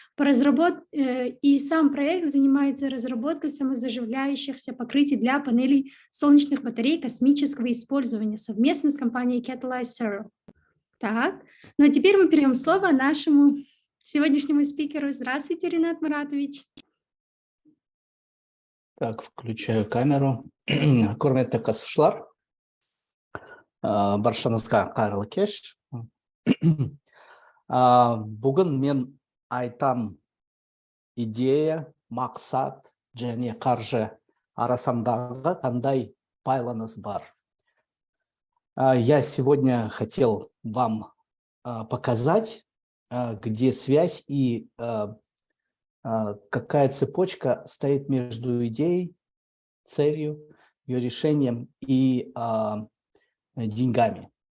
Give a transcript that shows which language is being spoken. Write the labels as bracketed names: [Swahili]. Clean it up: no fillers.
[Russian] И сам проект занимается разработкой самозаживляющихся покрытий для панелей солнечных батарей космического использования совместно с компанией Catalyze Zero. Так, ну а теперь мы перейдем слово нашему сегодняшнему спикеру. Здравствуйте, Ренат Маратович. Так, включаю камеру. [Kazakh] Құрметті қатысушылар, баршаңызға қайырлы кеш. Бүгін мен айтам идея, мақсат және қаржы арасындағы қандай байланыс бар. [Russian] Я сегодня хотел вам показать, где связь и какая цепочка стоит между идеей, целью, ее решением и деньгами.